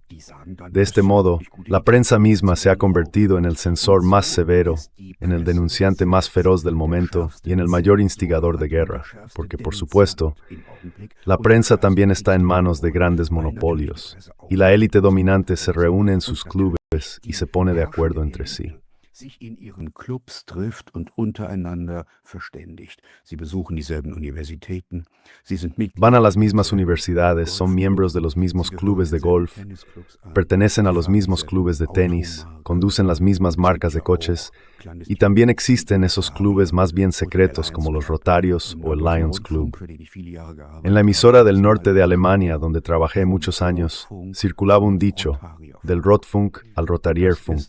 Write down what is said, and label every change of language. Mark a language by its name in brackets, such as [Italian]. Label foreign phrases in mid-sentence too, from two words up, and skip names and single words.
[Spanish] De este modo, la prensa misma se ha convertido en el censor más severo, en el denunciante más feroz del momento y en el mayor instigador de guerra, porque por supuesto, la prensa también está en manos de grandes monopolios, y la élite dominante se reúne en sus clubes y se pone de acuerdo entre sí. [German] Sich in ihren Clubs trifft und untereinander verständigt. Sie besuchen dieselben Universitäten. Sie sind [Spanish] Van a las mismas universidades, son miembros de los mismos clubes de golf, pertenecen a los mismos clubes de tenis, conducen las mismas marcas de coches, y también existen esos clubes más bien secretos como los Rotarios o el Lions Club. En la emisora del norte de Alemania, donde trabajé muchos años, circulaba un dicho, del Rotfunk al Rotarierfunk.